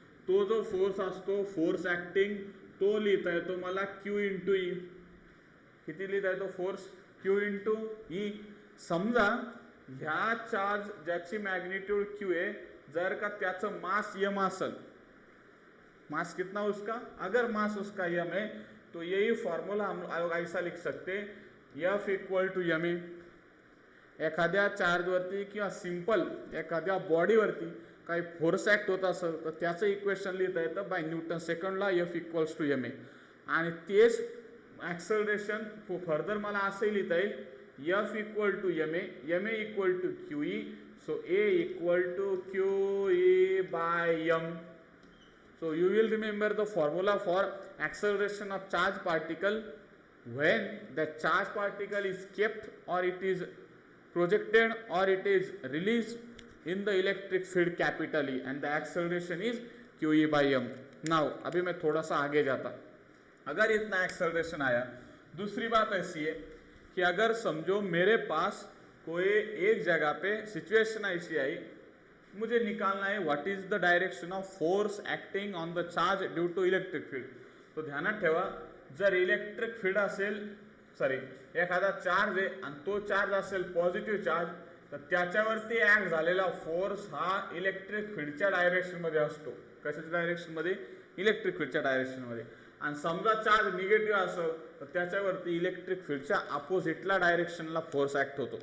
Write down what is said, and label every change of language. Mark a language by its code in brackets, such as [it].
[mr] तो जो फोर्स असतो, फोर्स ॲक्टिंग, तो लिहिता येतो मला क्यू इंटू ई. किती लिहिता येतो फोर्स? Q into E. समजा ह्या चार्ज ज्याची मॅग्निट्यूड क्यू आहे, जर का त्याचं मास यम असेल, [hi] मास कितना उसका, अगर मास उसका m है तो यही फॉर्मूला हम ऐसा लिख सकते, F equal to M A. [mr] एखाद्या चार्जवरती किंवा सिंपल एखाद्या बॉडीवरती काही फोर्स ॲक्ट होत असेल तर त्याचं इक्वेशन लिहिता येतं bye Newton सेकंडला F equals to M A. आणि तेच ॲक्सलरेशन फर्दर मला असंही लिहिता येईल F equal to M A equal to Q E. [en] So A equal to QE by m. So you will remember the formula for acceleration of charge particle when the charge particle is kept or it is projected or it is released in the electric field capital E and the acceleration is QE by m. [hi] Now अभी मैं थोड़ा सा आगे जाता, अगर इतना acceleration आया, दूसरी बात ऐसी है कि अगर समझो मेरे पास कोई एक जगह पे सिचुएशन ऐसी आई, मुझे निकालना है [en] What is the direction of force acting on the charge due to electric field. [mr] तो ध्यानात ठेवा, जर इलेक्ट्रिक फील्ड असेल एखादा चार्ज आहे आणि तो चार्ज असेल पॉझिटिव्ह चार्ज, तर त्याच्यावरती ॲक्ट झालेला फोर्स हा इलेक्ट्रिक फील्डच्या डायरेक्शनमध्ये असतो. कशाच्या डायरेक्शनमध्ये, इलेक्ट्रिक फील्डच्या डायरेक्शनमध्ये. आणि समजा चार्ज निगेटिव्ह असेल तर त्याच्यावरती इलेक्ट्रिक फील्डच्या अपोजिटला डायरेक्शनला फोर्स ॲक्ट होतो.